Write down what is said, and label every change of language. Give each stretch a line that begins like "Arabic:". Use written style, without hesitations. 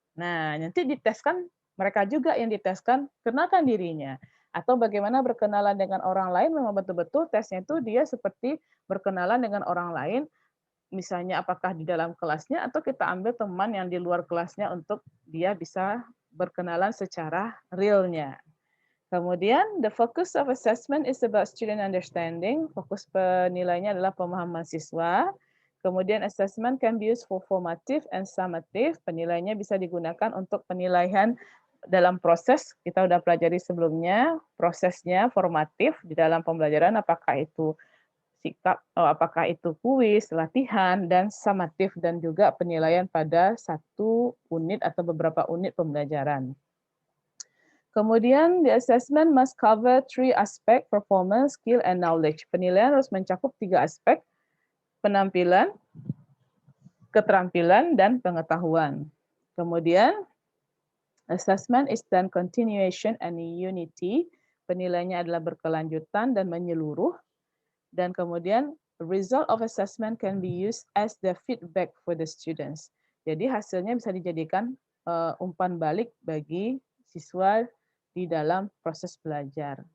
Indonesian: Nah, nanti diteskan mereka juga yang diteskan kenalkan dirinya. Atau bagaimana berkenalan dengan orang lain memang betul-betul tesnya itu dia seperti berkenalan dengan orang lain, misalnya apakah di dalam kelasnya atau kita ambil teman yang di luar kelasnya untuk dia bisa berkenalan secara realnya. Kemudian,
English: the focus of assessment is about student understanding.
Indonesian: Fokus penilainya adalah pemahaman siswa. Kemudian,
English: assessment can be used for formative and summative.
Indonesian: Penilaiannya bisa digunakan untuk penilaian dalam proses. Kita sudah pelajari sebelumnya, prosesnya formatif di dalam pembelajaran, apakah itu sikap, apakah itu kuis, latihan, dan summative, dan juga penilaian pada satu unit atau beberapa unit pembelajaran. Kemudian,
English: the assessment must cover 3 aspek, performance, skill, and knowledge.
Indonesian: Penilaian harus mencakup 3 aspek, penampilan, keterampilan, dan pengetahuan. Kemudian,
English: assessment is then continuation and unity.
Indonesian: Penilaiannya adalah berkelanjutan dan menyeluruh. Dan kemudian,
English: result of assessment can be used as the feedback for the students.
Indonesian: Jadi hasilnya bisa dijadikan umpan balik bagi siswa di dalam proses belajar.